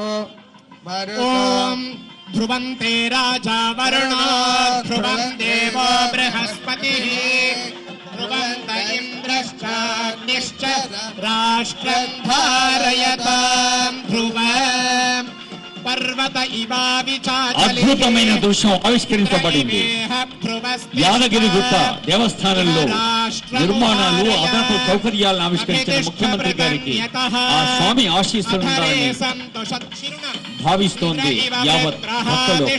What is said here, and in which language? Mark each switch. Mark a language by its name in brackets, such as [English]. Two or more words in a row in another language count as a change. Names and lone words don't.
[Sanskrit] ॐ ध्रुवन्ते राजा वरुणो ध्रुवं देवो बृहस्पतिः ध्रुवन्त इन्द्रश्चाग्निश्च राष्ट्रं धारयतां ध्रुवम् पर्वत [Telugu] అద్భుతమైన దృశ్యం ఆవిష్కరించబడింది. యాదగిరి గుట్ట దేవస్థానంలో నిర్మాణాలు అదనపు సౌకర్యాలను ఆవిష్కరించిన ముఖ్యమంత్రి గారికి ఆ స్వామి ఆశీస్సులుండాలని భావిస్తోంది యావత్ భక్తలోకం.